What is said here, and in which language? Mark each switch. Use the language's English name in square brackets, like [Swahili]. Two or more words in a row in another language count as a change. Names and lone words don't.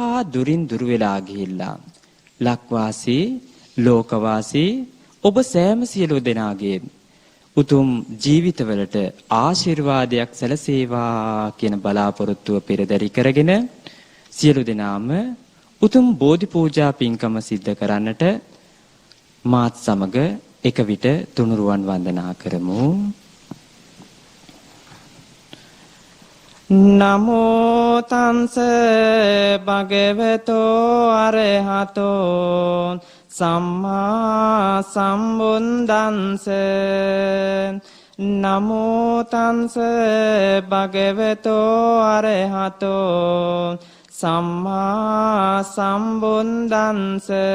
[Sinhala] දුරින් දුර වෙලා ගිහිල්ලා ලක්වාසී ලෝකවාසී ඔබ සෑම සියලු දෙනාගේ උතුම් ජීවිතවලට ආශිර්වාදයක් සැලසේවා කියන බලාපොරොත්තුව පෙරදරි කරගෙන සියලු දෙනාම උතුම් බෝධි පූජා පින්කම සිද්ධ කරන්නට මාත් සමග එක විට තුනුරුවන් වන්දනා කරමු. [Pali] නමෝ තංස භගවතෝ අරහතෝ සම්මා සම්බුද්දන්ස නමෝ තංස භගවතෝ අරහතෝ සම්මා සම්බුද්දන්ස